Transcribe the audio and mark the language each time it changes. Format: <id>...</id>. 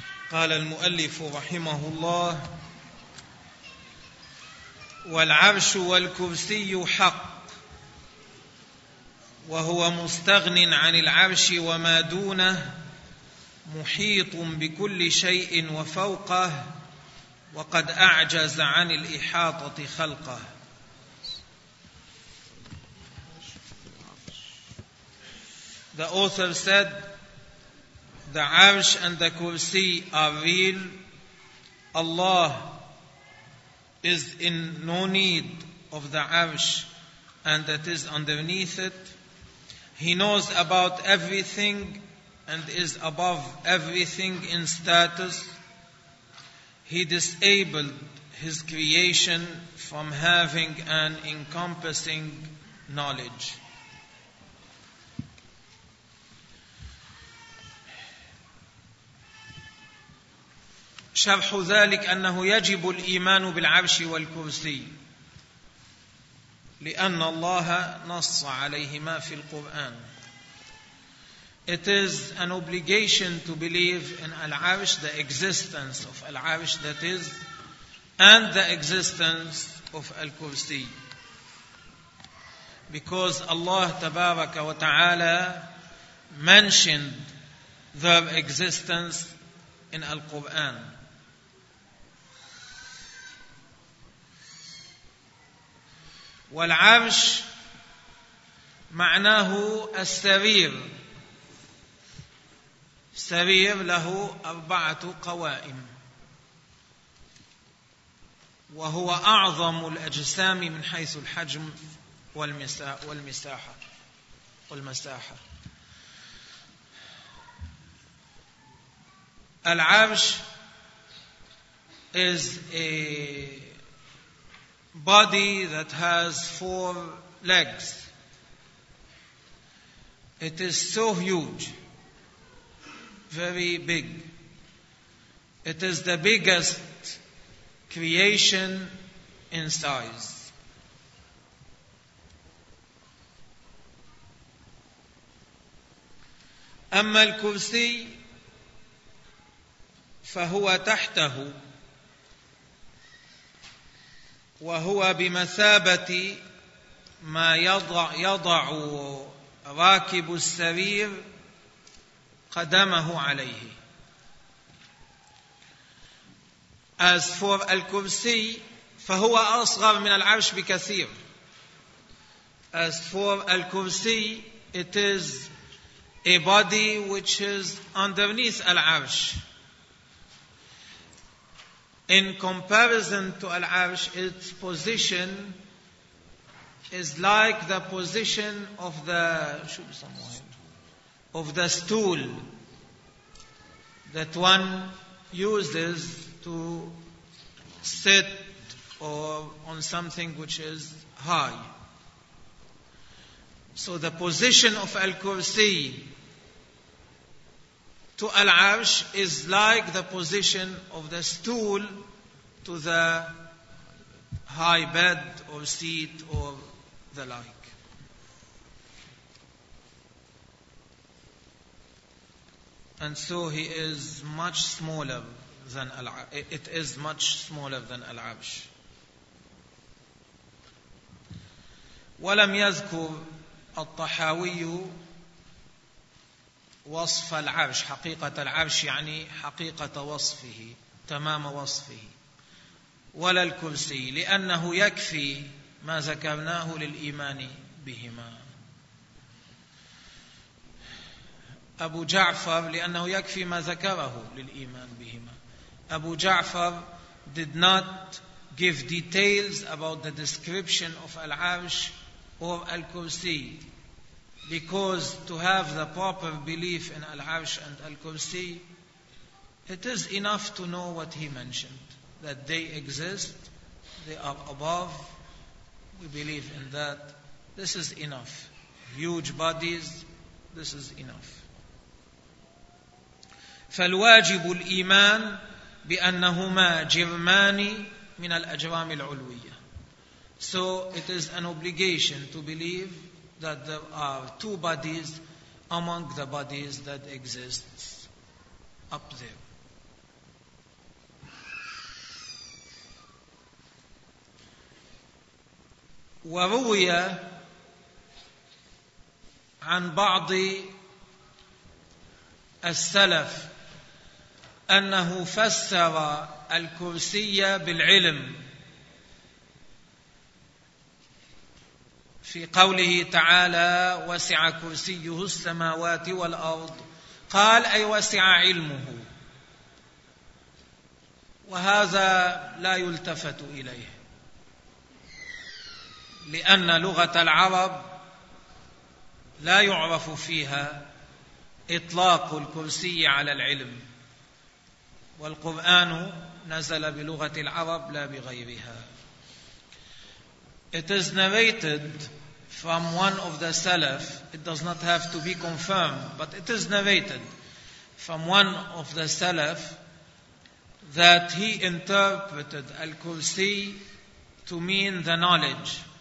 <ar>قال المؤلف رحمه الله: والعرش والكرسي حق، وهو مستغن عن العرش وما دونه، محيط بكل شيء وفوقه، وقد أعجز عن الإحاطة خلقه.</ar> <en>The author said, the arsh and the kursi are real. Allah is in no need of the arsh and that is underneath it. He knows about everything and is above everything in status. He disabled his creation from having an encompassing knowledge.</en> <ar>شرح ذلك أنه يجب الإيمان بالعرش والكرسي لأن الله نص عليهما في القرآن.</ar> <en>It is an obligation to believe in Al-Arsh, the existence of Al-Arsh that is, and the existence of Al-Kursi. Because Allah</en> <ar>تبارك وتعالى</ar> <en>mentioned their existence in Al-Quran.</en> <ar>والعرش معناه السرير، سرير له أربعة قوائم، وهو أعظم الأجسام من حيث الحجم والمساحة.</ar> <en>العرش is a body that has four legs. It is so huge, very big. It is the biggest creation in size.</en> <ar>أما الكرسي فهو تحته، وهو بمثابة ما يضع راكب السرير قدمه عليه.</ar> <en>As for</en> <ar>الكرسي فهو أصغر من العرش بكثير.</ar> <en>As for الكرسي it is a body which is underneath العرش. In comparison to Al-Arsh, its position is like the position of the stool that one uses to sit or on something which is high. So the position of Al-Kursi to Al-Arsh is like the position of the stool to the high bed or seat or the like. And so he is much smaller than Al-Arsh. It is much smaller than Al-Arsh.</en> <ar>ولم يذكر الطحاوي وصف العرش، حقيقة العرش يعني حقيقة وصفه، تمام وصفه، ولا الكرسي، لأنه يكفي ما ذكرناه للإيمان بهما. أبو جعفر لأنه يكفي ما ذكره للإيمان بهما.</ar> <en>أبو جعفر did not give details about the description of العرش or الكرسي. Because to have the proper belief in Al-Arsh and Al-Kursi, it is enough to know what he mentioned, that they exist, they are above, we believe in that. This is enough. Huge bodies, this is enough.</en> <ar>فالواجب الإيمان بأنهما جرمان من الأجرام العلوية.</ar> <en>So it is an obligation to believe that there are two bodies among the bodies that exist up there.</en> <ar>وروي عن بعض السلف أنه فسر الكرسي بالعلم في قوله تعالى وسع كرسيه السماوات والأرض، قال أي وسع علمه، وهذا لا يلتفت إليه لأن لغة العرب لا يعرف فيها إطلاق الكرسي على العلم، والقرآن نزل بلغة العرب لا بغيرها.</ar> <en>It is narrated from one of the Salaf, it does not have to be confirmed, but it is narrated from one of the Salaf that he interpreted Al-Kursi to mean the knowledge.</en>